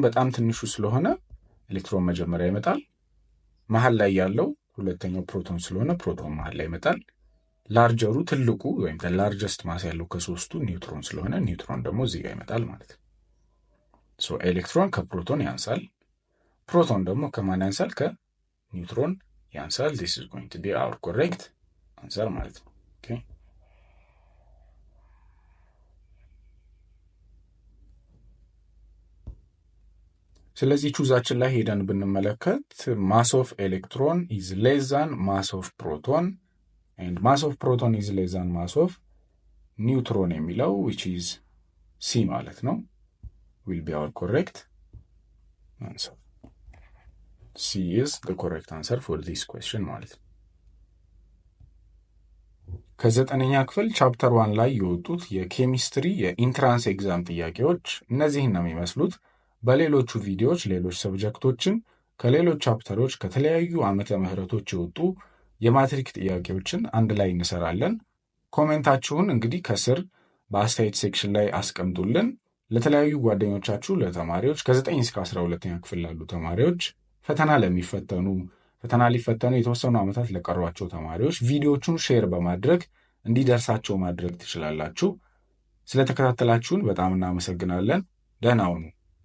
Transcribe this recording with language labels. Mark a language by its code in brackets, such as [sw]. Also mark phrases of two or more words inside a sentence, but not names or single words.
[am] በጣም ትንሹ ስለሆነ ኤሌክትሮን መጀመሪያ ይመጣል። መሀል ላይ ያለው ሁለተኛው ፕሮቶን ስለሆነ ፕሮቶን መሀል ላይ ይመጣል። ላርጀሩ ትልቁ ወይም [en] largest mass [am] ያለው ከሶስቱ ኒውትሮን ስለሆነ ኒውትሮን ደግሞ እዚህ ጋር ይመጣል ማለት ነው። ሶ ኤሌክትሮን ከፕሮቶን ያንሳል፣ ፕሮቶን ደግሞ ከማን ያንሳል? ከኒውትሮን ያንሳል። [en] this is going to be our correct answer [am] ማለት ነው። ኦኬ ስለዚህ ቹዛችን ላይ ሄደን ብንመለከት [en] mass of electron is less than mass of proton and mass of proton is less than mass of neutron [am] የሚለው [en] which is C [am] ማለት ነው [en] will be our correct answer። C is the correct answer for this question [am] ማለት ነው። ከዘጠነኛ ክፍል ቻፕተር 1 ላይ የወጡት የኬሚስትሪ [en] የentrance exam [am] ጥያቄዎች እነዚህን ነው የሚመስሉት። በሌሎቹ ቪዲዮዎች ሌሎች ሰብጀክቶችን ከሌሎች ቻፕተሮች ከተለያዩ ዓመተ ምህረቶች የወጡ የማትሪክ ጥያቄዎችን አንድ ላይ እንሰራለን። ኮሜንታችሁን እንግዲህ ከስር በአስተያየት ሴክሽን ላይ አስቀምጡልን። ለተለያዩ ጓደኞቻችሁ ለተማሪዎች ከ9 እስከ 12ኛ ክፍል ላሉ ተማሪዎች ፈተና ሊፈተኑ የተወሰኑ ዓመታት ለቀሯቸው ተማሪዎች ቪዲዮቹን ሼር በማድረግ እንዲደርሳቸው ማድረግ ትችላላችሁ። ስለተከታተላችሁን በጣም እናመሰግናለን። ደህና ሁኑ።